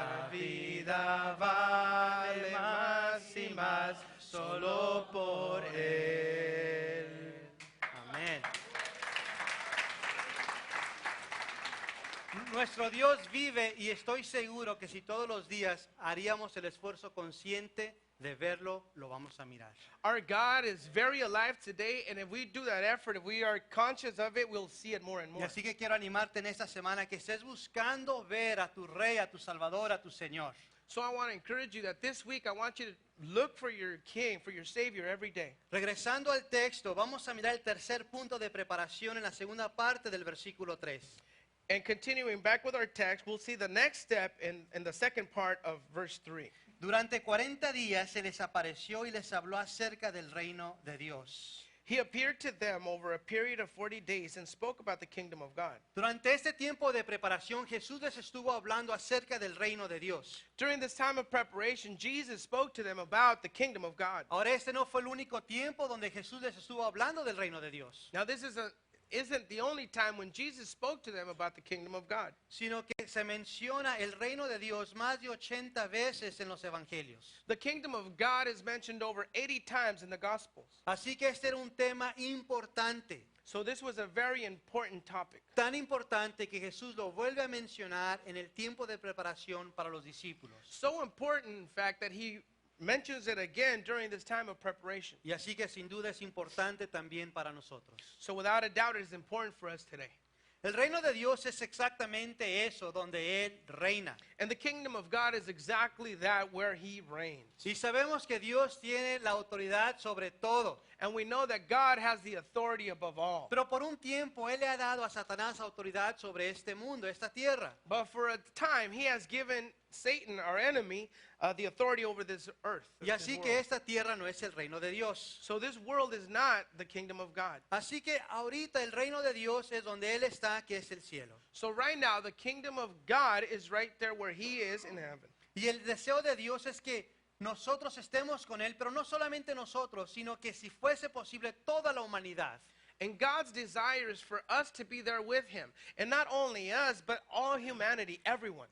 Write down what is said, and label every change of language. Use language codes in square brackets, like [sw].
[es] vida vale más y más solo por Él. Amén. Nuestro Dios vive y estoy seguro que si todos los días haríamos el esfuerzo consciente de verlo, lo vamos a mirar. [en] Our God is very alive today, and if we do that effort, if we are conscious of it, we'll see it more and [es] Y [en] more. [es] así que quiero animarte en esta semana que estés buscando ver a tu Rey, a tu Salvador, a tu Señor. [en] So I want to encourage you that this week I want you to look for your King, for your Savior every day. [es] Regresando al texto, vamos a mirar el tercer punto de preparación en la segunda parte del versículo 3. [en] And continuing back with our text, we'll see the next step in the second part of verse 3. [es] Durante 40 días se les apareció y les habló acerca del reino de Dios. [en] He appeared to them over a period of 40 days and spoke about the kingdom of God. [es] Durante este tiempo de preparación, Jesús les estuvo hablando acerca del reino de Dios. [en] During this time of preparation, Jesus spoke to them about the kingdom of God. [es] Ahora este no fue el único tiempo donde Jesús les estuvo hablando del reino de Dios, [en] Now, this isn't the only time when Jesus spoke to them about the kingdom of God. [es] sino que se menciona el reino de Dios más de 80 veces en los evangelios. [en] The kingdom of God is mentioned over 80 times in the Gospels. [es] Así que este era un tema importante, [en] So this was a very important topic. [es] tan importante que Jesús lo vuelve a mencionar en el tiempo de preparación para los discípulos. [en] So important, in fact, that he mentions it again during this time of preparation. [es] Y así que sin duda es importante también para nosotros. [en] So without a doubt, it is important for us today. [es] El reino de Dios es exactamente eso, donde Él reina. [en] And the kingdom of God is exactly that, where he reigns. [es] Y sabemos que Dios tiene la autoridad sobre todo. [en] And we know that God has the authority above all. [es] Pero por un tiempo Él le ha dado a Satanás autoridad sobre este mundo, esta tierra. [en] But for a time, he has given Satan, our enemy, the authority over this earth. [es] Y [en] this [es] así [en] world. [es] que esta tierra no es el reino de Dios. [en] So this world is not the kingdom of God. [es] Así que ahorita el reino de Dios es donde Él está, que es el cielo. [en] So right now, the kingdom of God is right there where he is in heaven. [es] Y el deseo de Dios es que nosotros estemos con Él, pero no solamente nosotros, sino que si fuese posible toda la humanidad. [en] And God's desire is for us to be there with him. And not only us, but all humanity, everyone.